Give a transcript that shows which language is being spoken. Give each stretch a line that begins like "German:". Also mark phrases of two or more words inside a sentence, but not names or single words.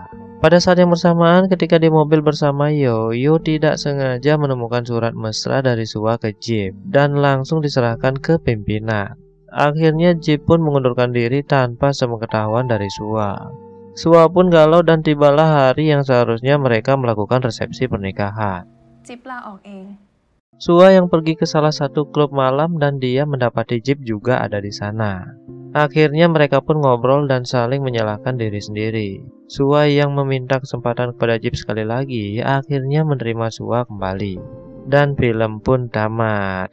Indonesian: Pada saat yang bersamaan ketika di mobil bersama Yo tidak sengaja menemukan surat mesra dari Sua ke Jip dan langsung diserahkan ke pimpinan. Akhirnya Jip pun mengundurkan diri tanpa sepengetahuan dari Sua. Sua pun galau dan tibalah hari yang seharusnya mereka melakukan resepsi pernikahan.
Thai: จิ๊บลาออกเอง
Indonesian: Sua yang pergi ke salah satu klub malam dan dia mendapati Jip juga ada di sana. Akhirnya mereka pun ngobrol dan saling menyalahkan diri sendiri. Sua yang meminta kesempatan kepada Jip sekali lagi, akhirnya menerima Sua kembali. Dan film pun tamat.